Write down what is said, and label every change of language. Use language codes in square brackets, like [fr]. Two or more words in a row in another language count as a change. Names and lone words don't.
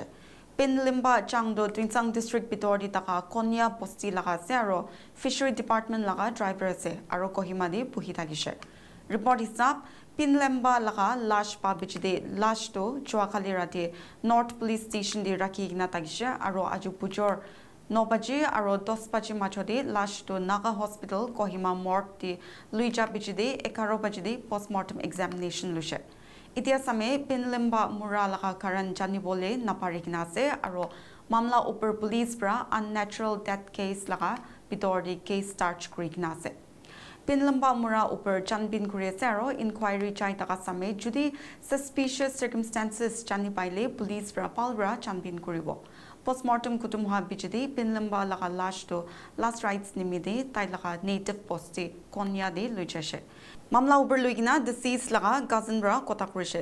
[nag] Pinlimba Chang do Dinsang District Bitor di taka Konya Posti laga se aro Fishery Department laga driver ase aro Kohima di puhi tagishe. Report hisab Pinlimba laga lash pa bichide lash to Chuakali rati North Police Station di raki igna tagishe aro aju pujor 9 baje aro 10 baje machode lash to Naga Hospital Kohima morgue di Luija bichide 11 baje [en] postmortem examination [nag] lushe. Itia same Pinlimba mura laga karan jani bole naparikina se aro mamla upper police pra [en] unnatural death case [nag] laga bitor di case start krikna se. Pinlimba mura upper janbin kure se aro inquiry chai taka same judi [en] suspicious circumstances [nag] jani paile police pra palbra janbin kuribo. Postmortem kutumuha bichidi Pinlimba laga lash to [en] last rites [nag] nimide tai laga native posti Konya de lucheshe. Mamla uber luigina deceased laga Gazenbra kotakurishe.